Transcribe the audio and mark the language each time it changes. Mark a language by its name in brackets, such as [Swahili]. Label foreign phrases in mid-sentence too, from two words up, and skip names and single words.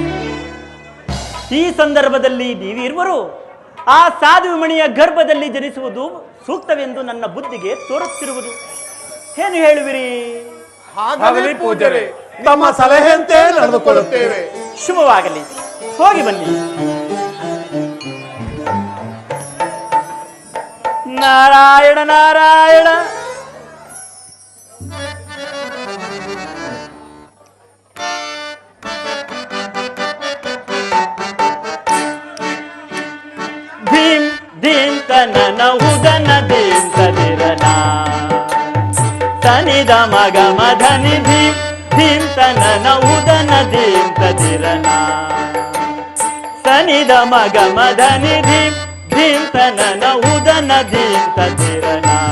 [Kannada] ಈ ಸಂದರ್ಭದಲ್ಲಿ ನೀವಿರುವರು ಆ ಸಾಧುಮಣಿಯ ಗರ್ಭದಲ್ಲಿ ಜನಿಸುವುದು ಸೂಕ್ತವೆಂದು ನನ್ನ ಬುದ್ಧಿಗೆ ತೋರುತ್ತಿರುವುದು. ಏನು ಹೇಳುವಿರಿ? ಹಾಗಲಿ ಪೂಜ್ಯರೇ, ತಮ್ಮ ಸಲಹೆಯಂತೆ ನಡೆದುಕೊಳ್ಳುತ್ತೇವೆ. ಶುಭವಾಗಲಿ, ಹೋಗಿ ಬನ್ನಿ. ನಾರಾಯಣ ನಾರಾಯಣ. ಧೀಂ ಧೀಂ ತನನ ಉದನ ಧೀಂ ತದಿರನ ತನಿದ ಮಗ ಮಧನಿ ಧೀಂ ಧೀಂ ತನನ ಉದನ ಧೀಂ ತದಿರನ ತನಿದ ಮಗ ಮಧನಿ ಧೀಂ ಧೀಂ ತನನ ಉದನ ಧೀಂ ತದಿರನ.